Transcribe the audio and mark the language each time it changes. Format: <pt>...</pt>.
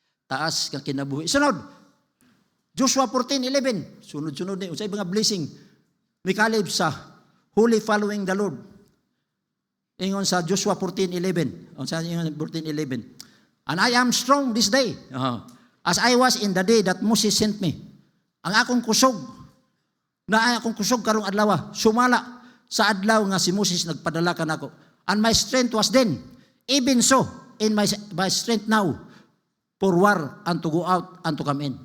<ceb>Taas nga kinabuhi. Sunod, Joshua 14:11. Sunod-sunod ni unsay mga blessing ni Caleb sa</ceb> <en>holy following the Lord.</en> <ceb>Ingon sa Joshua 14:11. Unsa ingon 14:11?</ceb> <en>And I am strong this day. As I was in the day that Moses sent me.</en> <ceb>Ang akong kusog, na akong kusog karong adlaw, sumala sa adlaw nga si Moses nagpadala kanako.</ceb> <en>And my strength was then, even so, in my strength now, for war and to go out and to come in.</en>